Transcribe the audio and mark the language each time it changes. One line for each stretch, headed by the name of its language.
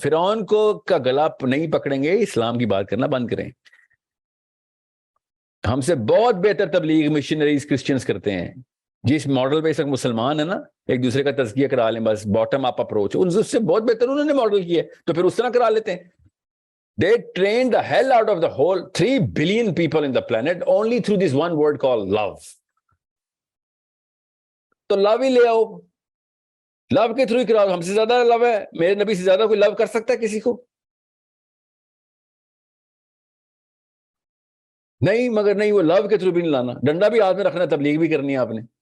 Urdu: فرعون کو کا گلا نہیں پکڑیں گے, اسلام کی بات کرنا بند کریں. ہم سے بہت بہتر تبلیغ مشنریز کرسچنز کرتے ہیں. جس ماڈل پہ اس وقت مسلمان ہے نا, ایک دوسرے کا تزکیہ کرا لیں, بس باٹم اپ اپروچ, ان سے بہت بہتر انہوں نے ماڈل کیا ہے, تو پھر اس طرح کرا لیتے ہیں.
English: They trained the hell out of the whole 3 billion people in the planet only through this one word called love.
Urdu: تو لو ہی لے آؤ, لو کے تھرو ہی کراؤ. ہم سے زیادہ لو ہے, میرے نبی سے زیادہ کوئی لو کر سکتا ہے کسی کو؟ نہیں, مگر نہیں, وہ لو کے تھرو بھی نہیں لانا. ڈنڈا بھی ہاتھ میں رکھنا, تبلیغ بھی کرنی ہے آپ نے.